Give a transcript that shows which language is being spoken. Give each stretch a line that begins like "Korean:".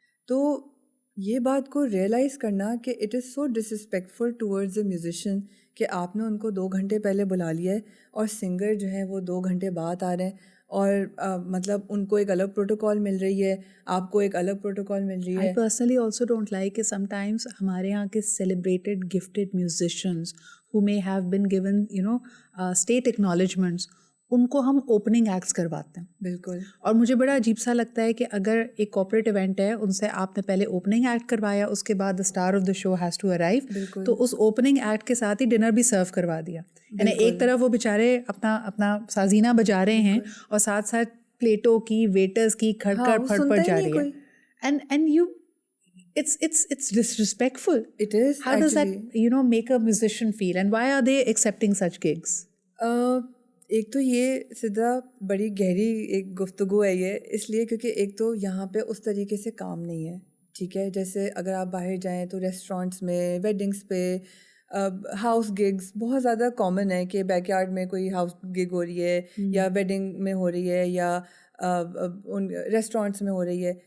Urdu: تو یہ بات کو ریئلائز کرنا کہ
English: it is so disrespectful towards a musician
Urdu: کہ آپ نے ان کو 2 گھنٹے پہلے بلا لیا ہے, اور سنگر جو ہیں وہ 2 گھنٹے بعد آ رہے ہیں, اور مطلب ان کو ایک الگ پروٹوکال مل رہی ہے, آپ کو ایک الگ پروٹوکال مل رہی ہے.
English: I personally also don't like کہ sometimes
Urdu: ہمارے یہاں کے
English: celebrated gifted musicians who may have been given state acknowledgements,
Urdu: ان کو ہم اوپننگ ایکٹس کرواتے ہیں. بالکل. اور مجھے بڑا عجیب سا لگتا ہے کہ اگر ایک کارپوریٹ ایونٹ ہے, ان سے آپ نے پہلے اوپننگ ایکٹ کروایا, اس کے بعد
English: the star of the show has to arrive,
Urdu: تو اس اوپننگ ایکٹ کے ساتھ ہی ڈنر بھی سرو کروا دیا. یعنی ایک طرف وہ بیچارے اپنا سازینہ بجا رہے ہیں, اور ساتھ ساتھ پلیٹوں کی, ویٹرز کی کھڑکڑ پھڑ پڑ جا رہی ہے.
English: And you it's disrespectful. It is. How does that make a musician feel, and why are they accepting such gigs?
Urdu: ایک تو یہ سیدھا بڑی گہری ایک گفتگو ہے یہ, اس لیے کیونکہ ایک تو یہاں پہ اس طریقے سے کام نہیں ہے. ٹھیک ہے, جیسے اگر آپ باہر جائیں تو ریسٹورینٹس میں, ویڈنگس پہ, ہاؤس گگس بہت زیادہ کامن ہے کہ بیک یارڈ میں کوئی ہاؤس گگ ہو رہی ہے, یا ویڈنگ میں ہو رہی ہے, یا ان ریسٹورینٹس میں ہو رہی ہے.